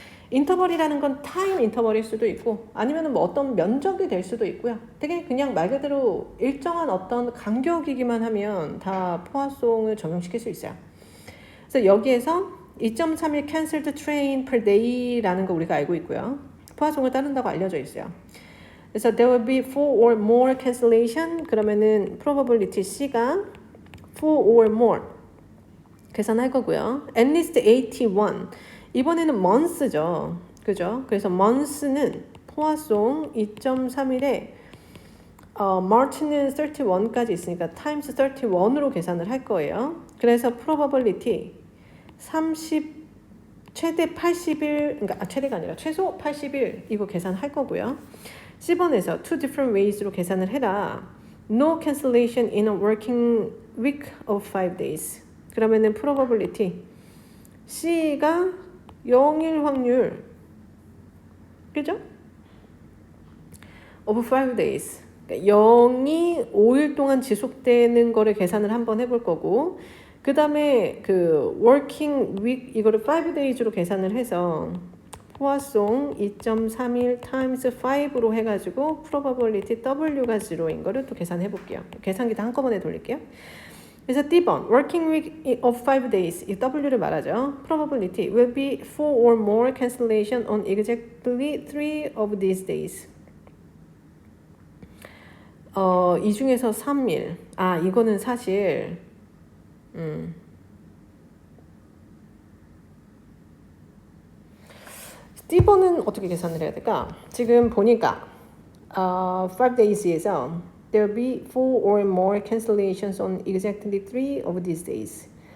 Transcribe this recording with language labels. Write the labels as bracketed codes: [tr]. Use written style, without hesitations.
[ko] 인터벌이라는 건 타임 인터벌일 수도 있고 아니면 뭐 어떤 면적이 될 수도 있고요. 되게 그냥 말 그대로 일정한 어떤 간격이기만 하면 다 포화송을 적용시킬 수 있어요. 그래서 여기에서 2.31 cancelled train per day라는 거 우리가 알고 있고요. 포화송을 따른다고 알려져 있어요. 그래서 [en] there will be 4 or more cancellation [ko] 그러면은 [en] probability C가 4 or more [ko] 계산할 거고요. [en] at least 81 [ko] 이번에는 [en] months죠. [ko] 그죠? 그래서 months는 포화송 2.31에 March는 31까지 있으니까 times 31으로 계산을 할 거예요. 그래서 probability 30 최대 80일 그러니까 최대가 아니라 최소 80일 이거 계산할 거고요. 10번에서 two different ways로 계산을 해라. [en] No cancellation in a working week of 5 days. [ko] 그러면은 probability C가 0일 확률 그죠? [en] of 5 days. [ko] 그러니까 0이 5일 동안 지속되는 거를 계산을 한번 해볼 거고 그 다음에 그 working week 이거를 5 days로 계산을 해서 포화송 2.31 times 5로 해가지고 probability W가 0인 거를 또 계산해 볼게요. 계산기도 한꺼번에 돌릴게요. 그래서 D번 working week of 5 days 이 W를 말하죠. [en] probability will be 4 or more cancellation on exactly 3 of these days. [ko] 이 중에서 3일. 이거는 사실 D번은 어떻게 계산을 해야 될까? 지금 보니까 5 days에서 [en] There will be 4 or more cancellations on exactly 3 of these days.